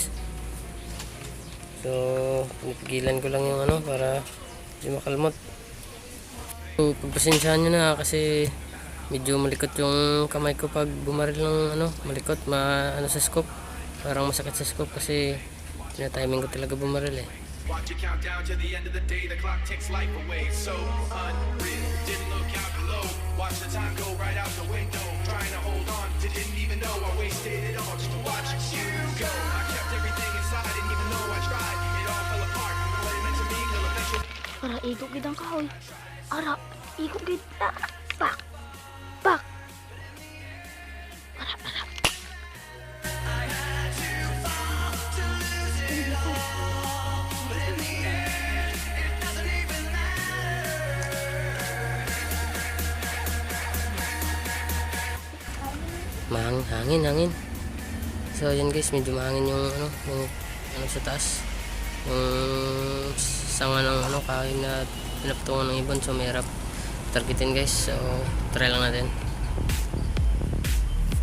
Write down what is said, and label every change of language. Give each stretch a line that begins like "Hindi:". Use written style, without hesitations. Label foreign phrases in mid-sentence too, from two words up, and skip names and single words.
Filipino: So pinipigilan ko lang yung para hindi makalmot. So pagpasensyahan nyo na kasi medyo malikot yung kamay ko pag bumaril ng malikot sa scope. Parang masakit sa scope kasi tinatiming ko talaga bumaril eh.
English: Watch it count down to the end of the day. The clock takes life away. So unreal. Didn't look out below. Watch the time go right out the window. Trying to hold on. Didn't even know I wasted it all just to watch you go. I kept everything inside. Didn't even know I tried. It all fell apart. What it meant to me will eventually.
Hiligaynon: Ara, igok gid ang kahoy. Ara, igok gid. Pak. Pak. Ara.
Filipino: Hangin. So yan guys, medyo mahangin yung sa taas. Yung sanga ng kahoy na pinapatungan ng ibon, so mahirap targetin guys. So try lang natin.